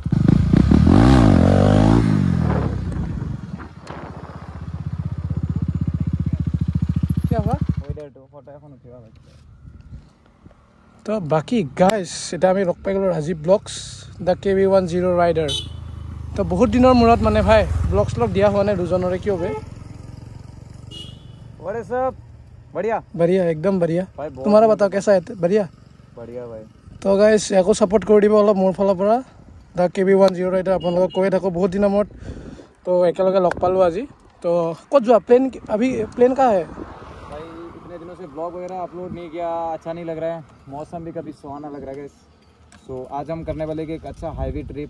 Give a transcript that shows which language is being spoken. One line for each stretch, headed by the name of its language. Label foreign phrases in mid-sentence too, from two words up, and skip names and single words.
Assamese: তো বাকি গাইজ এটা আমি লগ পাই গ'লোঁ ৰাজীৱ ব্লগছ দ্য KB10 ৰাইডাৰ তো বহুত দিনৰ মূৰত মানে ভাই ব্লগ শ্লগ দিয়া হোৱা নাই দুজনৰে কিয় বে
Hindi: अरे सब बढ़िया बढ़िया एकदम बढ़िया तुम्हारा बताओ कैसा है बढ़िया बढ़िया भाई
Assamese: তো গাইজ একো ছাপোৰ্ট কৰি দিব অলপ মোৰ ফালৰ পৰা দ্য KB10 ৰাইডাৰ আপোনালোকক কৈয়ে থাকোঁ বহুত দিনৰ মূৰত তো একেলগে লগ পালোঁ আজি তো ক'ত যোৱা
Hindi: प्लान का है भाई इतने दिनों से ब्लॉग वगैरह अपलोड नहीं किया अच्छा नहीं लग रहा है मौसम भी कभी सुहाना लग रहा है सो आज हम करने वाले एक अच्छा
English: highway trip